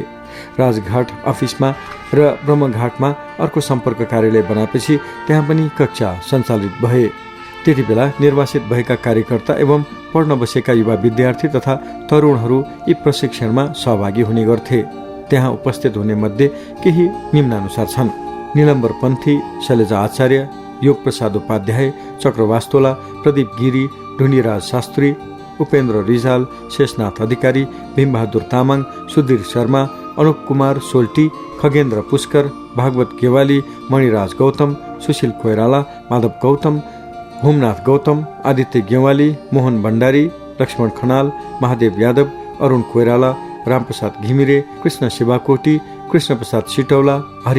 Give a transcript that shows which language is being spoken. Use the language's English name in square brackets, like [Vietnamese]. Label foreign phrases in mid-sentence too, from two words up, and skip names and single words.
[Nepali] राजघाट अफिसमा र ब्रह्मघाटमा अर्को सम्पर्क कार्यालय बनाएपछि त्यहाँ पनि कक्षा सञ्चालित भए। त्यति बेला निर्वासित भएका कार्यकर्ता एवं पढ्न बसेका युवा विद्यार्थी तथा तरुणहरू यी प्रशिक्षणमा सहभागी हुने गर्थे। त्यहाँ उपस्थित हुने मध्ये केही निम्नानुसार छन्: निलम्बर पन्थी, शैलजा आचार्य, योग प्रसाद उपाध्याय, चक्रवास्तोला, प्रदीप गिरी, ढुण्डीराज शास्त्री, उपेन्द्र रिजाल, शेषनाथ अधिकारी, भीमबहादुर तामाङ, सुधीर शर्मा, अनुप कुमार सोल्टी, खगेन्द्र पुष्कर, भागवत गेवाली, मणिराज गौतम, सुशील कोइराला, माधव गौतम, होमनाथ गौतम, आदित्य गेवाली, मोहन भण्डारी, लक्ष्मण खनाल, महादेव यादव, अरुण कोइराला, रामप्रसाद घिमिरे, कृष्ण शिवाकोटी, कृष्ण प्रसाद सिटौला, हरि